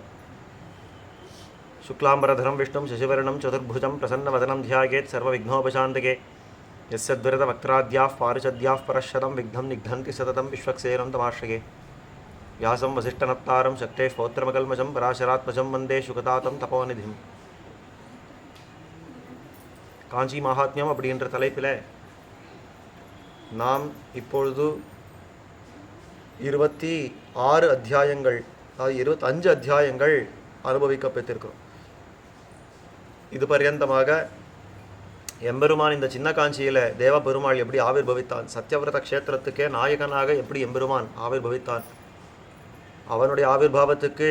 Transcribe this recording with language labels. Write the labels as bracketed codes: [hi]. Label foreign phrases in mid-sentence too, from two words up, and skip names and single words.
[sa] शुक्लाम्बरधरं विष्णुं शशिवर्णं चतुर्भुजं प्रसन्नवदनं ध्यायेत् सर्वविघ्नोपशान्तके। यस्य द्विरदवक्त्राद्याः पारिषद्याः परश्शतं विघ्नं निघ्नन्ति सततं विश्वक्सेनं तमाश्रये। व्यासं वसिष्ठनप्तारं शक्तेः पौत्रमकल्मषं पराशरात्मजं वन्दे शुकतातं तपोनिधिम्। [ta] காஞ்சி மகாத்மியம் அப்படின்ற தலைப்பில் நாம் இப்பொழுது 26 அத்தியாயங்கள், அதாவது 25 அத்தியாயங்கள் அனுபவிக்கப்பட்டிருக்கிறோம். இது பர்யந்தமாக எம்பெருமான் இந்த சின்ன காஞ்சியில் தேவபெருமாள் எப்படி ஆவிர்பவித்தான், சத்யவிரத க்ஷேத்திரத்துக்கே நாயகனாக எப்படி எம்பெருமான் ஆவிர்பவித்தான், அவனுடைய ஆவிர்பாவத்துக்கு